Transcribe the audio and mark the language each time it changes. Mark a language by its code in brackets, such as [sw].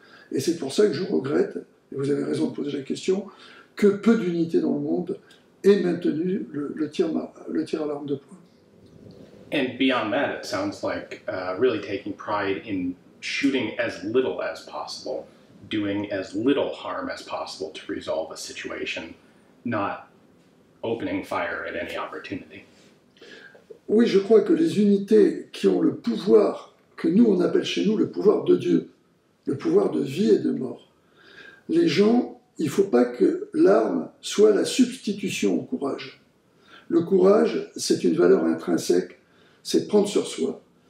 [fr] Et c'est pour ça que je regrette, et vous avez raison de poser la question, que peu d'unités dans le monde aient maintenu le tir à l'arme de poing. [en] And beyond that, it sounds like really taking pride in shooting as little as possible, doing as little harm as possible to resolve a situation, not opening fire at any opportunity. [fr] Oui, je crois que les unités qui ont le pouvoir, que nous on appelle chez nous le pouvoir de Dieu, le pouvoir de vie et de mort, les gens, il ne faut pas que l'arme soit la substitution au courage. Le courage, c'est une valeur intrinsèque, c'est prendre sur soi.